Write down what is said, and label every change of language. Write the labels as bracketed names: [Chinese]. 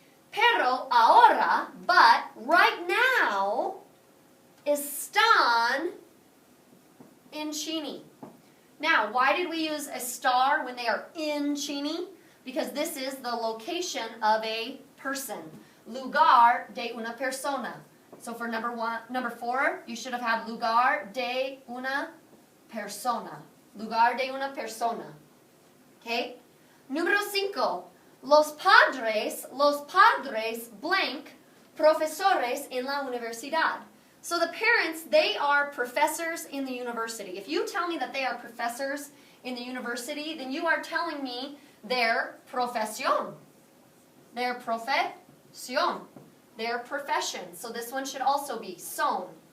[Spanish] Pero ahora, [English] but right now, [Spanish] están en Chini. [English] Now, why did we use estar when they are in Chini? Because this is the location of a person. [Spanish] Lugar de una persona. [English] So for number 4, you should have had [Spanish] lugar de una persona. Lugar de una persona. Okay? Número 5. Los padres blank profesores en la universidad. [English] So the parents, they are professors in the university. If you tell me that they are professors in the university, then you are telling me their profesión. Their profesión. Their profession. So this one should also be son.